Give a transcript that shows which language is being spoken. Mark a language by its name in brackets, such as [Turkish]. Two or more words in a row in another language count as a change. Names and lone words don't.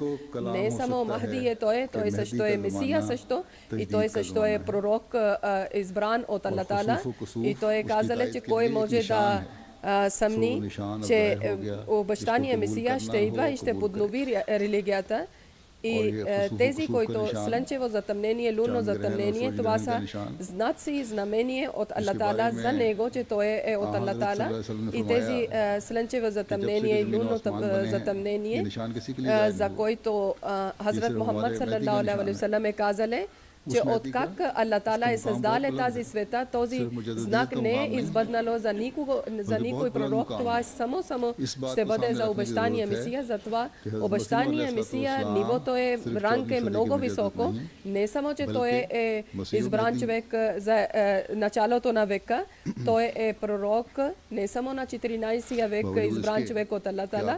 [Bulgarian] Не само Махди е той също е Месия също и той също е пророк избран от Аллах Таала и той е казал, че кой може да съмни, че обещания Месия ще идва и ще поднови религията. И тези, които слънчево затъмнение, лунно затъмнение, това са знаци и знамение от Аллах Таала за него, че той е от Аллах Таала. И тези слънчево затъмнение и лунно затъмнение, за който Хазрат Мухаммад [Arabic] صلى الله عليه وسلم [Bulgarian] е казале, че откак Аллах Таала е създал тази света, този знак не е избъднало за никой пророк. Това е само ще бъде за обещания Месия. Затова обещания Месия, нивото е, ранг е много високо. Не само, че той е избран човек за началото на века, той е пророк не само на 14 век, избран човек от Аллах Таала.